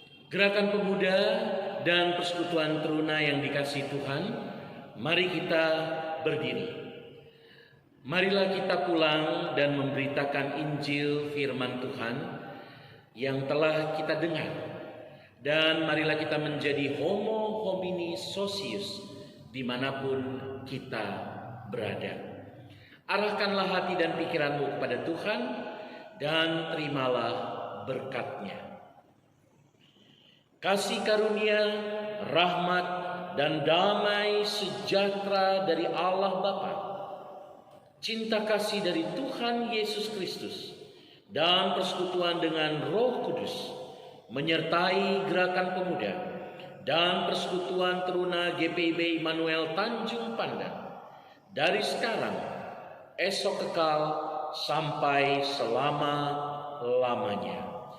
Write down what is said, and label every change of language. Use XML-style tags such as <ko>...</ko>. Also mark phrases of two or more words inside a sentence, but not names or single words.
<id>Gerakan Pemuda dan Persekutuan Teruna yang dikasihi Tuhan, mari kita berdiri. Marilah kita pulang dan memberitakan Injil firman Tuhan yang telah kita dengar. Dan marilah kita menjadi</id> <la>homo homini socius</la> <id>dimanapun kita berada. Arahkanlah hati dan pikiranmu kepada Tuhan dan terimalah berkat-Nya. Kasih karunia, rahmat, dan damai sejahtera dari Allah Bapa, cinta kasih dari Tuhan Yesus Kristus, dan persekutuan dengan Roh Kudus menyertai Gerakan Pemuda dan Persekutuan Teruna GPIB Immanuel Tanjung Pandan dari sekarang, esok kekal, sampai selama-lamanya.</id>